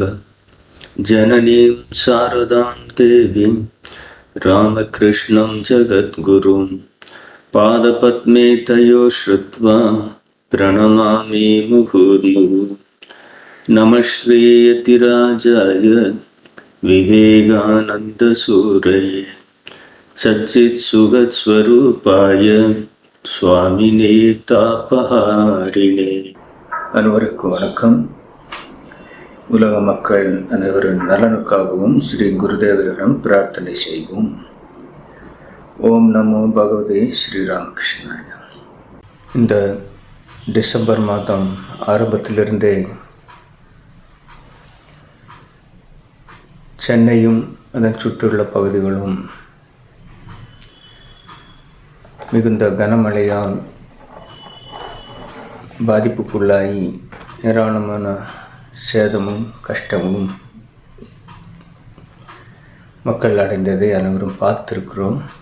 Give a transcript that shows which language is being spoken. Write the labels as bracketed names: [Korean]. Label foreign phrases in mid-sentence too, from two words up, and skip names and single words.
[Sanskrit] जननीं शारदां देवीं रामकृष्णं जगद्गुरुं पादपद्मे तयो श्रुत्वा प्रणमामि मुहुर्मुहुः। नमः श्रीयतिराजाय विवेकानन्दसूरये सच्चित्सुखस्वरूपाय स्वामिने तापहारिणे। [Tamil] அனைவருக்கும் வணக்கம். உலக மக்கள் அனைவரின் நலனுக்காகவும் ஸ்ரீ குருதேவரிடம் பிரார்த்தனை செய்வோம். [Sanskrit] ॐ नमो भगवते श्रीरामकृष्णाय. [Tamil] இந்த டிசம்பர் மாதம் ஆரம்பத்திலிருந்தே சென்னையும் அதன் சுற்றியுள்ள பகுதிகளும் மிகுந்த கனமழையால் பாதிப்புக்குள்ளாகி ஏராளமான சேதமும் கஷ்டமும் மக்கள் அடைந்ததை அனைவரும் பார்த்திருக்கிறோம்.